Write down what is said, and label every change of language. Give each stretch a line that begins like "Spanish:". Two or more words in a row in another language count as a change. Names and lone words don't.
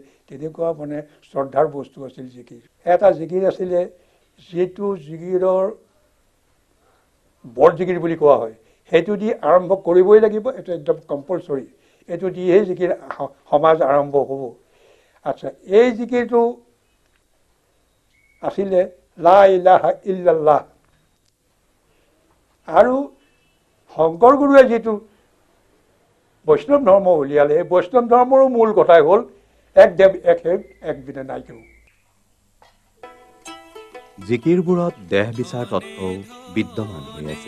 Assamese: তেনেকুৱা মানে শ্ৰদ্ধাৰ বস্তু আছিল জিকিৰ। এটা জিকিৰ আছিলে যিটো জিকিৰৰ বৰ জিকিৰ বুলি কোৱা হয়, সেইটো দি আৰম্ভ কৰিবই লাগিব, এইটো একদম কম্পালচৰি। এইটো দিহে জিকিৰ সমাজ আৰম্ভ হ'ব। আচ্ছা, এই জিকিৰটো আছিলে
Arabic: لا إله إلا الله.
Assamese: আৰু শংকৰ গুৰুৱে যিটো বৈষ্ণৱ ধৰ্ম উলিয়ালে, এই বৈষ্ণৱ ধৰ্মৰো মূল কথাই হ'ল এক দেৱ এক সেৱ এক বিনে নাই কেও। জিকিৰবোৰত দেহ বিচাৰ তত্ত্বও বিদ্যমান হৈ আছে।